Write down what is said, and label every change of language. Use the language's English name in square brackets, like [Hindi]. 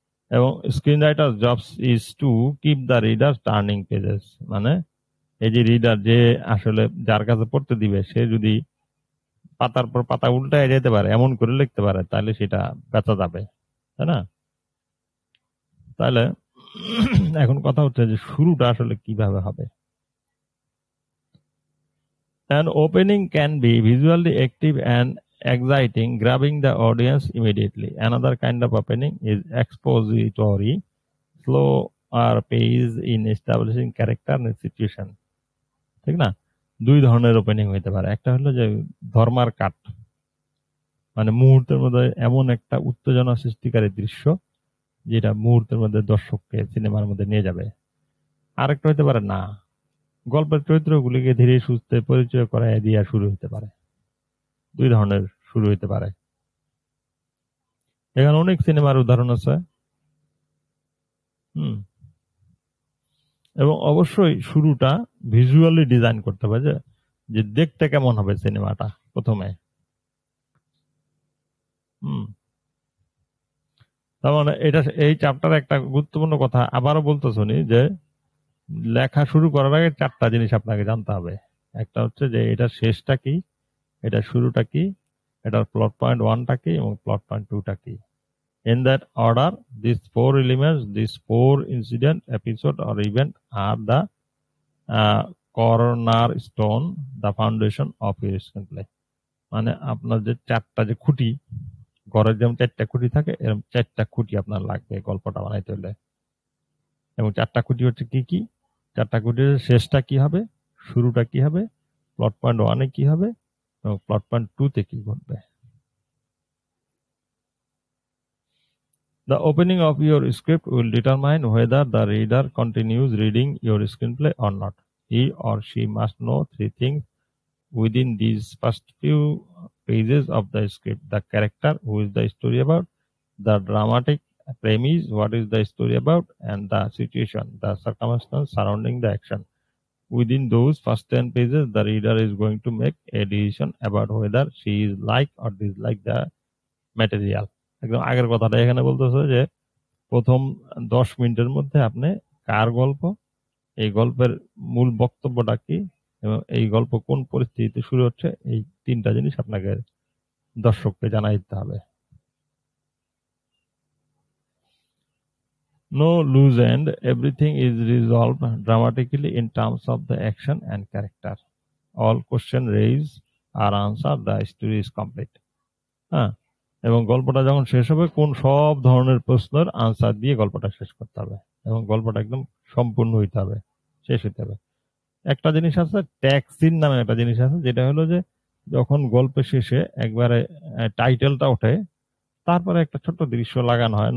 [Bangla] এবং [English] screen writer jobs is to keep the reader turning pages, [Bangla] মানে এই যে রিডার যে আসলে যার কাছে পড়তে দিবে সে যদি পাতার পর পাতা উল্টায় যেতে পারে, এমন করে লিখতে পারে, তাহলে সেটা বেচা যাবে, তাই না? তাহলে এখন কথা হচ্ছে যে শুরুটা আসলে কিভাবে হবে। [English] An opening can be visually active and exciting, grabbing the audience immediately. Another kind of opening is expository, slower pace in establishing character and situation. [Bangla] ঠিক না? দুই ধরনের ওপেনিং হইতে পারে। একটা হলো যে ধর্মার কাট, মানে মুহূর্তের মধ্যে এমন একটা উত্তেজনা সৃষ্টিকারী দৃশ্য যেটা মুহূর্তের মধ্যে দর্শককে সিনেমার মধ্যে নিয়ে যাবে। আরেকটা হইতে পারে না, গল্পের চরিত্রগুলিকে ধীরে সুস্থে পরিচয় করায় দিয়া শুরু হতে পারে। দুই ধরনের শুরু হতে পারে। এখানে অনেক সিনেমার উদাহরণ আছে। হুম। এবং অবশ্যই শুরুটা ভিজুয়ালি ডিজাইন করতে হবে, যে দেখতে কেমন হবে সিনেমাটা প্রথমে। হুম। তার মানে এটা এই চ্যাপ্টার একটা গুরুত্বপূর্ণ কথা আবারও বলতে শুনি, যে লেখা শুরু করার আগে 4টা জিনিস আপনাকে জানতে হবে। একটা হচ্ছে যে এটা শেষটা কি, এটা শুরুটা কি, এটার প্লট পয়েন্ট 1টা কি এবং প্লট পয়েন্ট 2টা কি। [English] In that order, these 4 elements, these 4 incident, episode or event are the cornerstone, the foundation of your screenplay. [Bangla] মানে আপনার যে 4টা যে খুঁটি, ঘরের যেমন 4টা খুঁটি থাকে, এরকম 4টা খুঁটি আপনার লাগবে গল্পটা বানাইতে হলে। এবং 4টা খুঁটি হচ্ছে কি কি? 4টা খুঁটির শেষটা কি হবে, শুরুটা কি হবে, প্লট পয়েন্ট 1-এ কি হবে এবং প্লট পয়েন্ট 2-তে কি ঘটবে। [English] The opening of your script will determine whether the reader continues reading your screenplay or not. He or she must know 3 things within these first few pages of the script: the character, who is the story about; the dramatic premise, what is the story about; and the situation, the circumstance surrounding the action. Within those first 10 pages, the reader is going to make a decision about whether she is like or dislike the material. [Bangla] একদম আগের কথাটা এখানে বলতেছে যে প্রথম 10 মিনিটের মধ্যে আপনি কার গল্প, এই গল্পের মূল বক্তব্যটা কি এবং এই গল্প কোন পরিস্থিতিতে শুরু হচ্ছে, এই 3টা জিনিস আপনাকে দর্শককে জানাই দিতে হবে। [English] No loose end, everything is resolved dramatically in terms of the action and character. All questions raised are answered, the story is complete. [Bangla] হ্যাঁ, এবং গল্পটা যখন শেষ হবে কোন সব ধরনের প্রশ্নের আনসার দিয়ে গল্পটা শেষ করতে হবে এবং গল্পটা একদম সম্পূর্ণ হইতে হবে, শেষ হইতে হবে। একটা জিনিস আছে ট্যাক্সিন নামে একটা জিনিস আছে, যেটা হলো যে যখন গল্পের শেষে একবারে টাইটেলটা ওঠে, তারপরে একটা ছোট্ট দৃশ্য লাগানো হয়।